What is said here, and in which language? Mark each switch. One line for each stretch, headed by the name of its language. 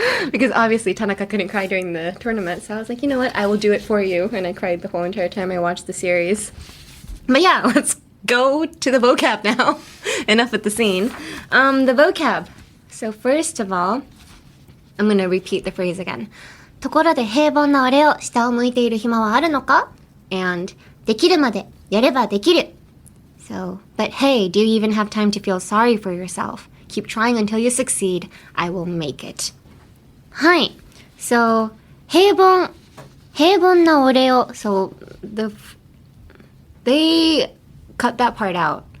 English: Because obviously Tanaka couldn't cry during the tournament. So I was like, you know what? I will do it for you. And I cried the whole entire time I watched the series. But yeah, let's go to the vocab now. Enough with the scene. The vocab. So first of all, I'm going to repeat the phrase again.
Japanese: ところで平凡な俺を下を向いている暇はあるのか? And できるまでやればできる.
English: So, but hey, do you even have time to feel sorry for yourself? Keep trying until you succeed. I will make it. はい。 So, 平凡な俺を. So, they cut that part out.